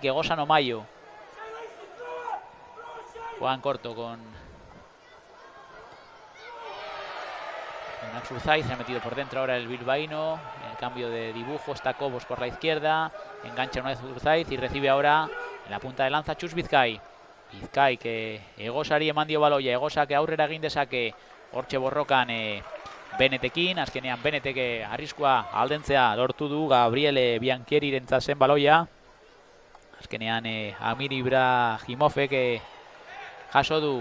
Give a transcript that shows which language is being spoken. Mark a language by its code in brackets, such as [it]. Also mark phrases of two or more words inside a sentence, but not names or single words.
[es] Egosano Mayo juegan corto con Nax Urzaiz. Se ha metido por dentro ahora el bilbaíno. En el cambio de dibujo está Cobos por la izquierda. Engancha una vez Urzaiz y recibe ahora en la punta de lanza Txus Bizkai. [eu] Bizkai que Egosari eman dio baloia. Egosa que aurrera egin dezake. Hortxe borrokan Benetekin. Azkenean Benetek arriskua aldentzea lortu du. Gabriele Bianchieri rentzat zen baloia. Azkenean Amir Ibrahimofek jaso du.